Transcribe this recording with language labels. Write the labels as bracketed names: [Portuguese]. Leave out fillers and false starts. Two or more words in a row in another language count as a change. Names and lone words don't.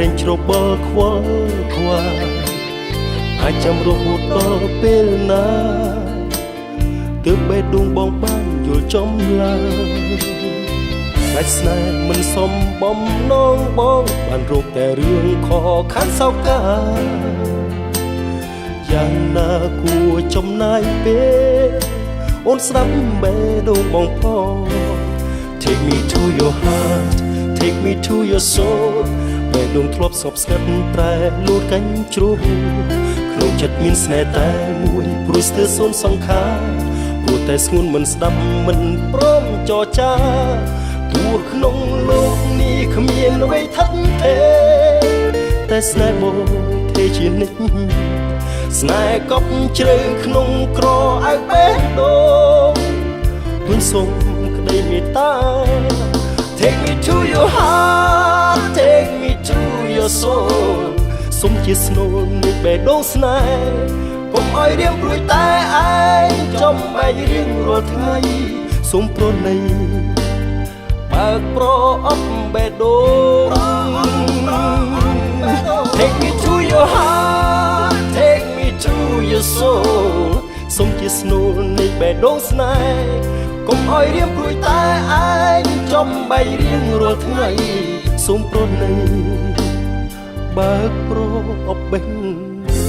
[Khmer] ងច្របល់ខ្វល់ខ្វាយអាចចាំរហូតដល់ពេលណាទើបបេះដូងបងបានយល់ចំឡើយដាច់ស្នេហ៍មិនសមបំណងបងបានរកតែរឿងខកខានសោកកា យ៉ាងណាគួរចំណាយពេលអូនស្ដាប់បេះដូងបងផង [English] Take me to your heart Take me to your soul [Khmer] បេះដូងធ្លាប់សោកស្ងាត់ប្រែលូតកញ្ជ្រោលក្នុងចិត្តមានស្នេហ៍តែមួយ ព្រោះស្ទើរសូន្យសង្ខារព្រោះតែស្ងួនមិនស្ដាប់មិនព្រមចរចាទោះក្នុងលោកនេះគ្មានអ្វីថិតថេរតែស្នេហ៍បងទេជានិ ច្ចស្នេហ៍កប់ជ្រៅក្នុងក្រអៅបេះដូងទួញសុំក្តីមេត្តា [English] Take me to your heart Take me to your soul [Khmer] សូមជាស្នូលនៃបេះដូងស្នេហ៍កុំឲ្យរៀងព្រួ យតែឯងចំបែករៀងរាល់ថ្ងៃសូមប្រណីបើកប្រអប់បេះដូង [English] Take me to your heart Take me to your soul [Khmer] សូមជាស្នូលនៃបេះដូងស្នេហ៍កុំឲ្យរៀងព្រួយតែឯងចំបែករៀងរាល់ថ្ងៃសូមប្រណីបើកប្រអប់បេះ